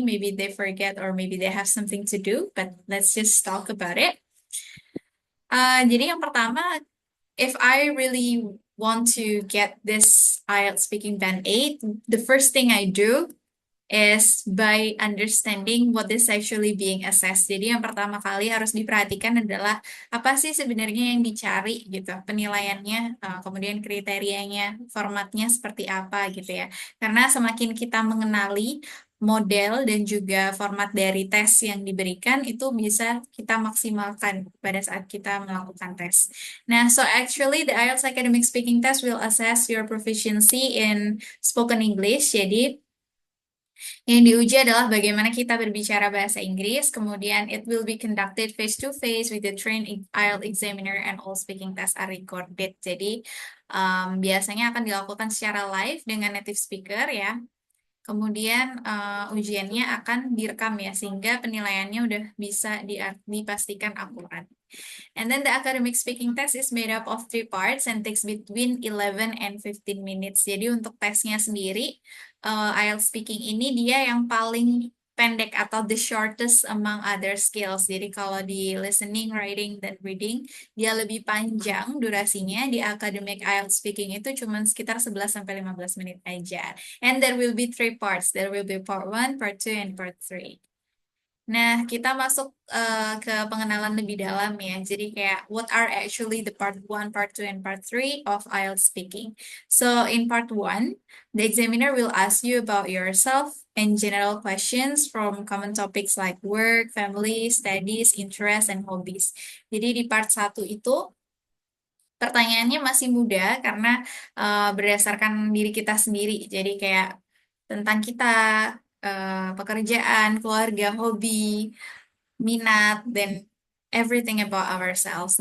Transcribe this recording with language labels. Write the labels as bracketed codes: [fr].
[en] Maybe they forget or maybe they have something to do, but let's just talk about it. [id] Jadi yang pertama, [en] if I really want to get this IELTS speaking band 8, the first thing I do is by understanding what is actually being assessed. [id] Jadi yang pertama kali harus diperhatikan adalah apa sih sebenarnya yang dicari gitu, penilaiannya, kemudian kriterianya, formatnya seperti apa gitu ya. Karena semakin kita mengenali model dan juga format dari tes yang diberikan itu bisa kita maksimalkan pada saat kita melakukan tes. [en] Nah, so actually the IELTS Academic Speaking Test will assess your proficiency in spoken English. [id] Jadi yang diuji adalah bagaimana kita berbicara bahasa Inggris, kemudian [en] it will be conducted face to face with the trained IELTS examiner and all speaking tests are recorded. [id] Jadi biasanya akan dilakukan secara live dengan native speaker ya. Kemudian ujiannya akan direkam ya, sehingga penilaiannya udah bisa dipastikan akurat. [en] And then the academic speaking test is made up of three parts and takes between 11 and 15 minutes. [id] Jadi untuk tesnya sendiri, IELTS speaking ini dia yang paling pendek atau [en] the shortest among other skills. [id] Jadi kalau di listening, writing, dan reading, dia lebih panjang durasinya. Di academic IELTS speaking itu cuma sekitar 11 sampai 15 menit aja. [en] And there will be three parts. There will be part 1, part 2, and part 3. [id] Nah, kita masuk ke pengenalan lebih dalam ya. Jadi kayak [en] what are actually the part 1, part 2, and part 3 of IELTS speaking. So in part 1, the examiner will ask you about yourself and general questions from common topics like work, family, studies, interests, and hobbies. [id] Jadi di part 1 itu pertanyaannya masih mudah karena berdasarkan diri kita sendiri. Jadi kayak tentang kita, pekerjaan, keluarga, hobi, minat, dan [en] everything about ourselves.